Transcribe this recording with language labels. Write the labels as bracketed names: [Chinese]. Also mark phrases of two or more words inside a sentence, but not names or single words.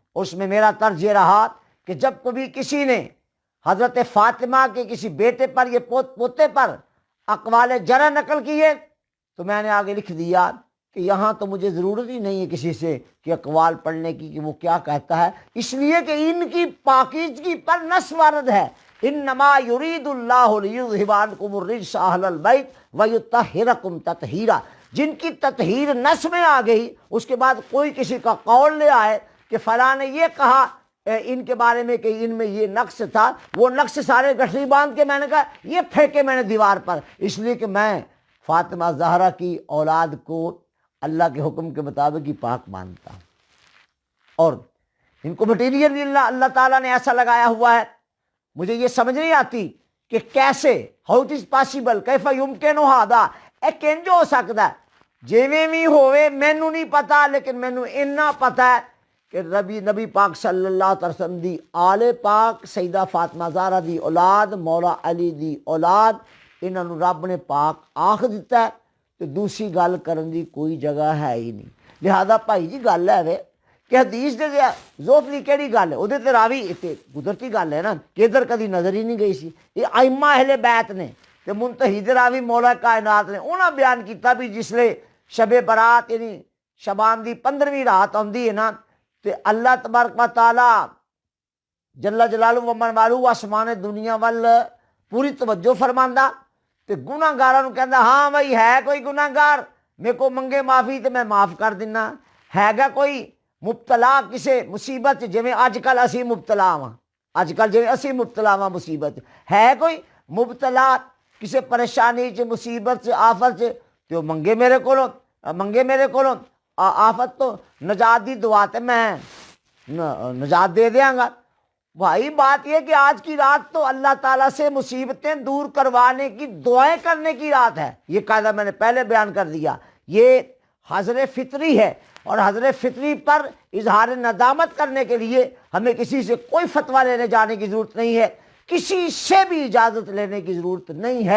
[Urdu] اس میں میرا طرز یہ رہا کہ جب کبھی کسی نے حضرت فاطمہ کے کسی بیٹے پر یہ پوتے پر اقوال ذرا نقل کیے تو میں نے آگے لکھ دیا کہ یہاں تو مجھے ضرورت ہی نہیں ہے کسی سے کہ اقوال پڑھنے کی کہ وہ کیا کہتا ہے، اس لیے کہ ان کی پاکیزگی پر نص وارد ہے. [Arabic] إنما يريد الله ليذهب عنكم الرجس أهل البيت ويطهركم تطهيرا. [Urdu] جن کی تطہیر نص میں آ گئی اس کے بعد کوئی کسی کا قول لے آئے کہ فلاں نے یہ کہا ان کے بارے میں کہ ان میں یہ نقش تھا، وہ نقش سارے گٹھڑی باندھ کے میں نے کہا یہ پھینکے میں نے دیوار پر، اس لیے کہ میں فاطمہ زہرا کی اولاد کو اللہ کے حکم کے مطابق ہی پاک مانتا ہوں. اور ان کو مٹیریل بھی اللہ تعالیٰ نے ایسا لگایا ہوا ہے، مجھے یہ سمجھ نہیں آتی کہ کیسے, [English] How it is possible, [Arabic] كيف يمكن هذا, [Punjabi] ایہ کنج ہو سکتا ہے. جیویں بھی ہووے مینوں نہیں پتا، لیکن مینوں انا پتا ہے کہ نبی پاک [Arabic] صلى الله عليه وسلم [Punjabi] دی آل پاک سیدہ فاطمہ زہرا دی اولاد مولا علی دی اولاد، ایہناں نوں رب نے پاک آکھ دتا ہے تو دوسری گل کرن دی کوئی جگہ ہے ہی نہیں. لہذا بھائی جی گل ہے وے کہ حدیث دے ضعفلی کیہڑی گل ہے، اوہدے تے راوی اتے قدرتی گل ہے نا کہ ادھر کدی نظر ہی نہیں گئی سی. یہ آئمہ اہل بیت نے تے منتہد راوی مولا کائنات نے اوہناں بیان کیا بھی جسلے شب برات یعنی شعبان دی 15ویں رات آؤندی ہے نا تے [Arabic] الله تبارك وتعالى جل جلاله ومن واله [Punjabi] آسمان دنیا وَل پوری توجہ فرماندا تے گناہگاراں نوں کہندا ہاں بھائی ہے کوئی گناہگار میرے کو منگے معافی تو میں معاف کر دینا، ہیگا کوئی مبتلا کسی مصیبت جیویں اجکل اسی مبتلا واں، اجکل جیویں اسی مبتلا واں مصیبت، ہے کوئی مبتلا کسی پریشانی چ مصیبت چ آفت چ تو منگے میرے کولوں آفت تو نجات دی دعا تے میں نجات دے دینگا. [Urdu] بھائی بات یہ کہ آج کی رات تو اللہ تعالیٰ سے مصیبتیں دور کروانے کی دعائیں کرنے کی رات ہے. یہ قاعدہ میں نے پہلے بیان کر دیا، یہ حذر فطری ہے اور حذر فطری پر اظہار ندامت کرنے کے لیے ہمیں کسی سے کوئی فتویٰ لینے جانے کی ضرورت نہیں ہے، کسی سے بھی اجازت لینے کی ضرورت نہیں ہے.